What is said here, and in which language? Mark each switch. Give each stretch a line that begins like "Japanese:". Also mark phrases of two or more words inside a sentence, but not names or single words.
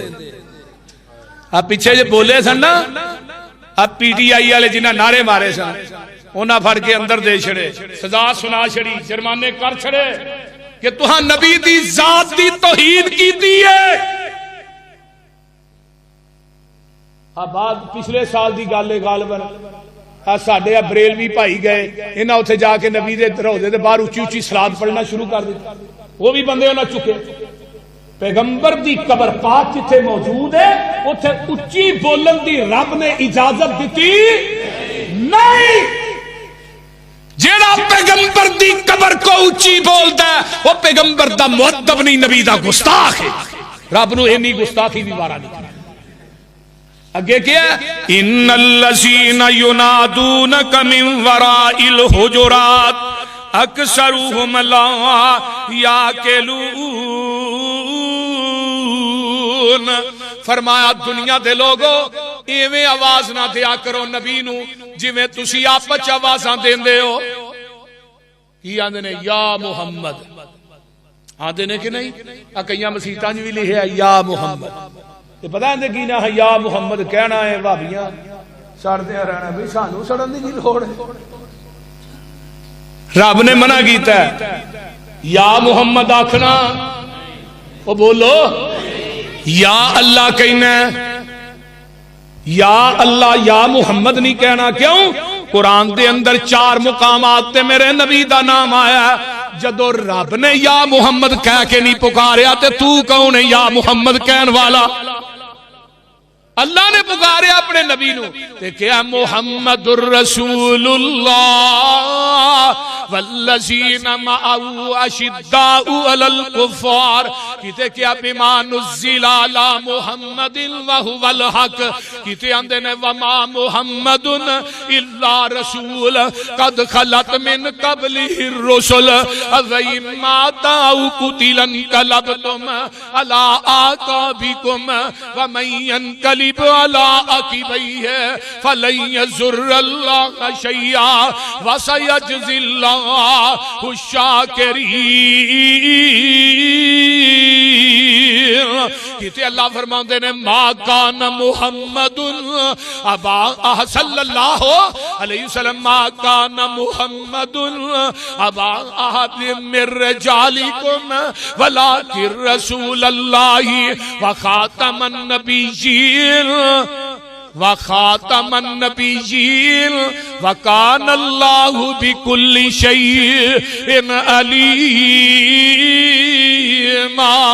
Punjabi: اب پیچھے جو بولے سن نا, اب پی ٹی آئی والے جنہ نعرے مارے سن انہاں پھڑ کے اندر دے چھڑے, سزا سنا چھڑی, جرمانے کر چھڑے کہ تہاں نبی دی ذات دی توہین کیتی ہے. بعد پچھلے سال دی گل ہے غالباً ساڈے بریلوی بھائی گئے, انہاں اوتھے جا کے نبی دے روضے دے باہر اچھی اچھی صلات پڑھنا شروع کر دتا. وہ بھی بندے انہاں چکے. پیغمبر دی قبر پاک جتھے موجود ہے اوتھے اچھی بولن دی رب نے اجازت دیتی نہیں. جیڑا پیغمبر دی قبر کو اچھی بولدا ہے وہ پیغمبر دا مؤدب نہیں, نبی دا گستاخ ہے. رب نو اینی گستاخی بھی وارا نہیں. اگے کیا
Arabic: ان الذین ینادونک من وراء الحجرات اکثرهم لا یعقلون.
Punjabi: فرمایا دنیا دے لوگو ایویں آواز نہ دیا کرو نبی نو جویں تسی آپس وچ آوازاں دیندے ہو. کی آندے نے
Arabic: یا محمد
Punjabi: آندے نے کہ نہیں؟ کئیاں مسیتاں وچ وی لکھیا
Arabic: یا محمد.
Punjabi: تے پتہ ہے کی نہ
Arabic: یا محمد
Punjabi: کہنا ہے بھابیاں سڑدے رہنا بھئی سانو سڑن دی کی لوڑ ہے. رب نے منع کیتا ہے
Arabic: یا محمد
Punjabi: آکھنا, او بولو
Arabic: یا اللہ
Punjabi: کہنا ہے,
Arabic: یا اللہ یا محمد
Punjabi: نہیں کہنا. کیوں؟ قرآن دے اندر 4 مقامات تے میرے نبی دا نام آیا ہے. جدو رب نے
Arabic: یا محمد
Punjabi: کہہ کے نہیں پکاریا تے تو کون ہے
Arabic: یا محمد
Punjabi: کہن والا؟ اللہ نے پکاریا اپنے نبی نو تے کیا
Arabic: محمد الرسول اللہ والذین معه اشداء علی الکفار.
Punjabi: کتے کیا
Arabic: بما نزل علی محمد وهو الحق.
Punjabi: کتے اندے نے
Arabic: وما محمد الا رسول قد خلت من قبله الرسل افئن مات او قتل انقلبتم علی اعقابکم ومن ينقلب على عقبيه فلن يضر الله شيئا وسيجزي الله الشاكرين.
Punjabi: کہتے اللہ فرماندے نے
Arabic: ما کان محمد ابا صلی اللہ علیہ وسلم ما کان محمد ابا احد من رجالکم ولکن رسول اللہ وخاتم النبیین وخاتم النبیین وکان اللہ بکل شیء علیما.